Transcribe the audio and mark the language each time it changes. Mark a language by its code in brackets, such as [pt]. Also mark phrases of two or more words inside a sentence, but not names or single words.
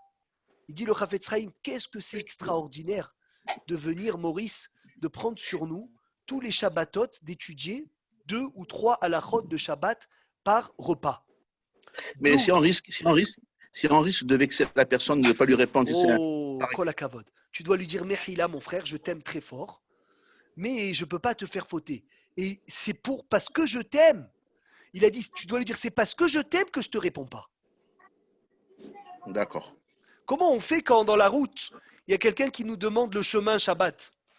[fr] Il dit le Chafetz Chaim, qu'est-ce que c'est extraordinaire de venir, Maurice, de prendre sur nous tous les Shabbatot, d'étudier 2 ou 3 halachot de Shabbat par repas. Mais si on risque de vexer la personne, de ne pas lui répondre. [he] Oh, כל הכבוד. [fr] Tu dois lui dire, Mechila, mon frère, je t'aime très fort, mais je ne peux pas te faire fauter. Et c'est parce que je t'aime. Il a dit, tu dois lui dire, c'est parce que je t'aime que je ne te réponds pas. D'accord. Comment on fait quand dans la route, il y a quelqu'un qui nous demande le chemin Shabbat?